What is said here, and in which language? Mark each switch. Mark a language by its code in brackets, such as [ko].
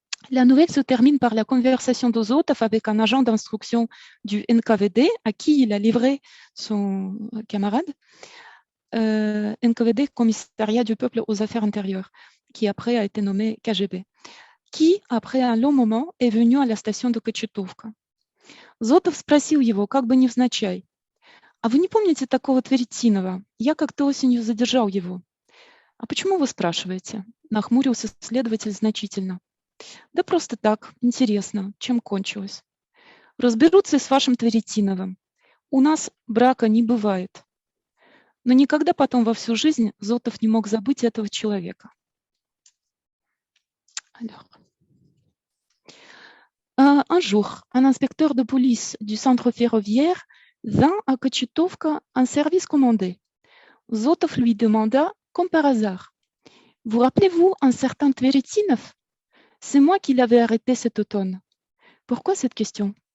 [fr] La nouvelle se termine par la conversation de Zotov avec un agent d'instruction du NKVD à qui il a livré son camarade. NKVD, Commissariat du peuple aux affaires intérieures, qui après a été nommé KGB, qui, après un long moment, est venu à la station de Кочетовка. [ru] Зотов спросил его, как бы невзначай, А вы не помните такого Тверетинова? Я как-то осенью задержал его. А почему вы спрашиваете? Нахмурился следователь значительно. Да просто так, интересно, чем кончилось. Разберутся и с вашим Тверетиновым. У нас брака не бывает. Но никогда потом во всю жизнь Зотов не мог забыть этого человека. [fr] Alors. Un jour, un inspecteur de police du centre ferroviaire vint à Kochetovka en service commandé. Zotov lui demanda, comme par hasard, « Vous rappelez-vous un certain Tveretinov? C'est moi qui l'avais arrêté cet automne. » Pourquoi cette question?